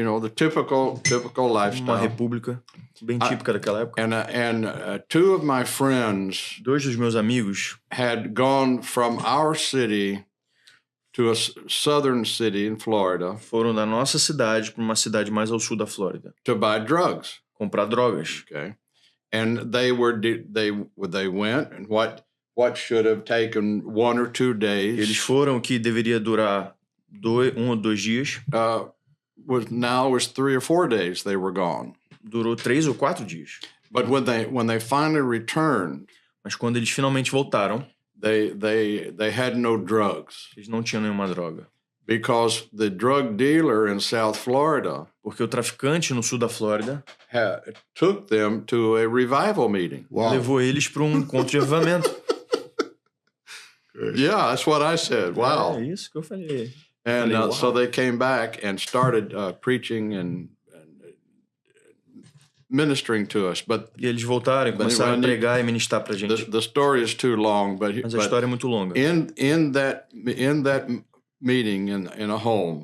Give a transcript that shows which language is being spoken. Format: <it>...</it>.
<en>You know, the typical lifestyle.</en> <pt>Uma república bem típica daquela época.</pt> <en>And two of my friends.</en> <pt>Dois dos meus amigos.</pt> <en>Had gone from our city to a southern city in Florida.</en> <pt>Foram da nossa cidade para uma cidade mais ao sul da Flórida.</pt> <en>To buy drugs.</en> <pt>Comprar drogas.</pt> <en>Okay. And they went and what should have taken 1 or 2 days.</en> <pt>Eles foram que deveria durar 1 ou 2 dias.</pt> <en>Was 3 or 4 days they were gone.</en> <pt>Durou 3 ou 4 dias.</pt> <en>But when they finally returned,</en> <pt>mas quando eles finalmente voltaram,</pt> <en>they had no drugs.</en> <pt>Eles não tinham nenhuma droga.</pt> <en>Because the drug dealer in South Florida,</en> <pt>porque o traficante no sul da Flórida,</pt> <en>took them to a revival meeting. Wow.</en> <pt>Levou eles para encontro de avivamento.</pt> <en>Yeah, that's what I said. Wow.</en> <pt>É isso que eu falei.</pt> <en>And so they came back and started preaching and ministering to us.</en> <pt>E eles voltaram e começaram a pregar e ministrar pra gente.</pt> <en>The story is too long,</en> <pt>mas a história é muito longa.</pt> <en>In that meeting in a home.</en>